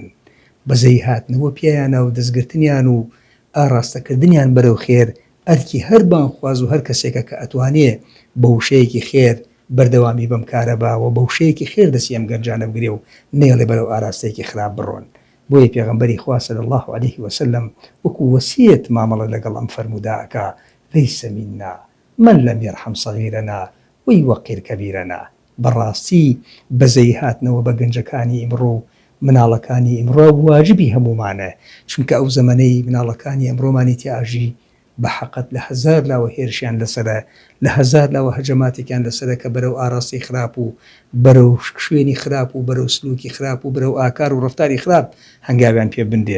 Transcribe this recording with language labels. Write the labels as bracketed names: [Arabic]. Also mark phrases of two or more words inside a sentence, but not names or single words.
[Central Kurdish] بەزەی هاتنەوە پێیانە و دەستگرتنیان و ئاراستەکردنیان بەرەو خێر ئەرکی هەر بانخواز و هەر کەسێکە کە ئەتوانێ بە وشەیەکی خێر بەردەوامی بەم کارە باوە، بە وشەیەکی خێر دەستی ئەم گەنجانە بگرێ و نێڵێ بەرەو ئاراستەیەکی خراپ بڕۆن. بۆیە پێغەمبەری خوا [Arabic] صلی الله عليه وسلم [Central Kurdish] وەکو وەسیەت مامەڵە لەگەڵ ئەم فەرمودا ئەکا: [Arabic] ليس منا من لم يرحم صغيرنا ويوقر كبيرنا. [Central Kurdish] بەڕاستی بەزەی هاتنەوە بە گەنجەکانی ئیمڕۆ، مناڵەکانی ئیمڕۆ واجبی هەمومانە، چونکە ئەو زەمانەی مناڵەکانی ئەمڕۆمانی تیاژی بە حەقەت لە هەزار لاوە هێرشیان لەسەرە، لە هەزار لاوە هەجەماتێکیان لەسەرە کە بەرەو ئاراستی خراپ و بەرەو شوێنی خراپ و بەرەو سلوکی خراپ و بەرەو ئاکار و ڕەفتاری خراپ هەنگاویان پێ بندێت.